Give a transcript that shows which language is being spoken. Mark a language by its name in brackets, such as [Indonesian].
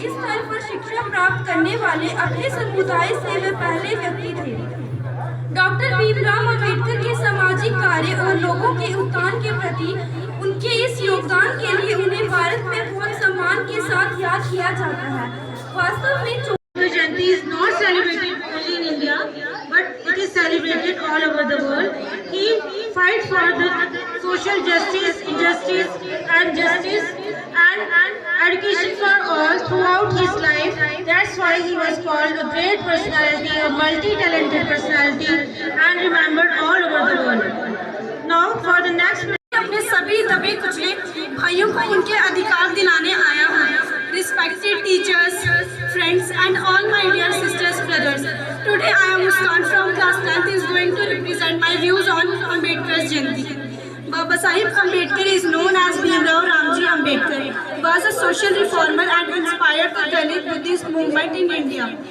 [Hindi] इस स्तर पर शिक्षा प्राप्त करने वाले अपने समुदाय से वे पहले व्यक्ति थे। डॉक्टर भीमराव अम्बेडकर के सामाजिक कार्य और लोगों के उत्थान के प्रति उनके इस योगदान के लिए उन्हें भारत में बहुत सम्मान के साथ याद किया जाता है। वास्तव में [English] Ambedkar Jayanti is not celebrated only in India, but it is celebrated all over the world. He fights for the social justice, injustice, and justice, and education for all throughout his life. That's why he was called a great personality, a multi-talented personality, and remembered all over the world. Now, for the next. [Hindi] अपने सभी दबे कुचले भाइयों को उनके अधिकार दिलाने आया हूँ। [English] Respected teachers, friends, and all my dear sisters, brothers. Today I am Muskan from class 10th is going to represent my views on Ambedkar's Jayanti. Baba Saheb Ambedkar is known as Bhimrao Ramji Ambedkar. He was a social reformer and inspired the Dalit Buddhist movement in India.